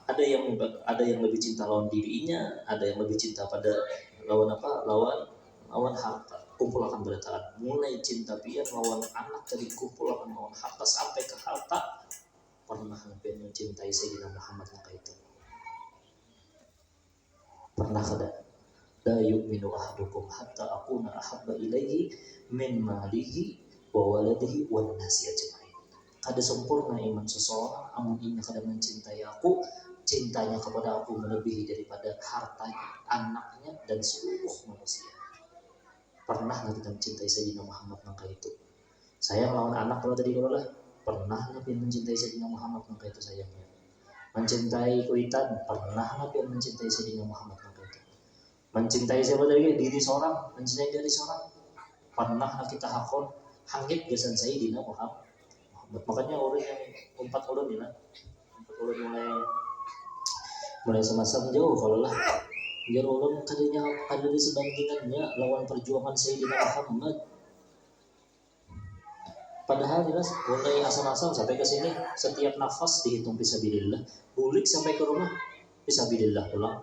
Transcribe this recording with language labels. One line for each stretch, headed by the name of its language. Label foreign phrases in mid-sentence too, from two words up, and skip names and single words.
Banjar: Ada yang lebih cinta lawan dirinya, ada yang lebih cinta pada lawan apa? Lawan harta. Kumpul akan berataan. Mulai cinta pian lawan anak, dari kumpul akan lawan harta sampai ke harta. Pernah pian mencintai Sayyidina Muhammad maka itu? Pernah kada?
Arabic: لا يؤمن أحدكم حتى أكون أحب إليه من ماله وولده والناس أجمعين.
Banjar: Kada sempurna iman seseorang amun ia kada mencintai aku, cintanya kepada aku melebihi daripada hartanya, anaknya dan seluruh manusia. Pernah nggak kita mencintai Sayyidina Muhammad maka itu? Sayang lawan anak kalau tadi kalau lah. Pernah nggak mencintai Sayyidina Muhammad maka itu sayangnya? Mencintai kuitan, pernah nggak mencintai Sayyidina Muhammad maka itu? Mencintai siapa tadi? Diri seorang, mencintai diri seorang. Pernah nggak kita hakon hangit gasan Sayyidina Muhammad? Makanya orang yang 4 ulun ya, 4 ulun mulai sama-sama jauh kalau lah. Biar ulun kadanya ada di sebandingannya lawan perjuangan Sayyidina Muhammad. Padahal jelas mulai asal-asal sampai ke sini setiap nafas dihitung fisabilillah, bulik sampai ke rumah fisabilillah pulang.